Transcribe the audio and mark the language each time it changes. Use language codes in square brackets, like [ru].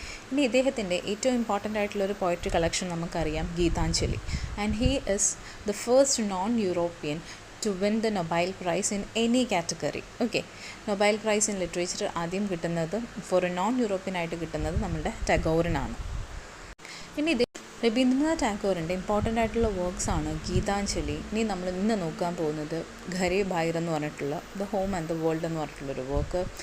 [ml] ഇനി ഇദ്ദേഹത്തിൻ്റെ ഏറ്റവും ഇമ്പോർട്ടൻ്റ് ആയിട്ടുള്ളൊരു പോയട്രി കളക്ഷൻ നമുക്കറിയാം, Geethanjali. [en] And he is the first non European to win the Nobel Prize in any category. [ml] Okay, Nobel price in literature ആദ്യം കിട്ടുന്നത് four A non European ആയിട്ട് കിട്ടുന്നത് നമ്മുടെ ടാഗോറിനാണ്. ഇനി ഇത് രവീന്ദ്രനാഥ് ടാഗോറിൻ്റെ ഇമ്പോർട്ടൻ്റ് ആയിട്ടുള്ള വർക്ക്സ് ആണ് ഗീതാഞ്ജലി. ഇനി നമ്മൾ ഇന്ന് നോക്കാൻ പോകുന്നത് ഘരെ ബൈർ എന്ന് പറഞ്ഞിട്ടുള്ള the home and the world എന്ന് പറഞ്ഞിട്ടുള്ളൊരു വർക്ക്.